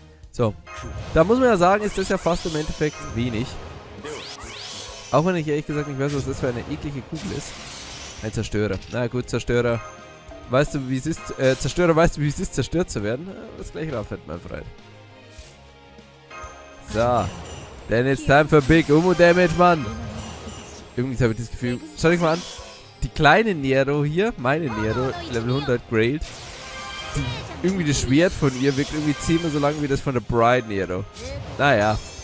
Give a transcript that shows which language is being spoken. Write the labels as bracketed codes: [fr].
[de] So, da muss man ja sagen, ist das ja fast im Endeffekt wenig. Auch wenn ich ehrlich gesagt nicht weiß, was das für eine eklige Kugel ist. Ein Zerstörer. Na gut, Zerstörer. Weißt du, wie es ist, Zerstörer, weißt du, wie es ist, zerstört zu werden? Das gleiche raufhält, mein Freund. So. [en] Then it's time for big Umu Damage, Mann. [de] Irgendwie habe ich das Gefühl. Schau dich mal an. Die kleine Nero hier, meine Nero, Level 100 Grailed. Irgendwie das Schwert von ihr wirkt irgendwie 10-mal so lang wie das von der Bride Nero. Naja.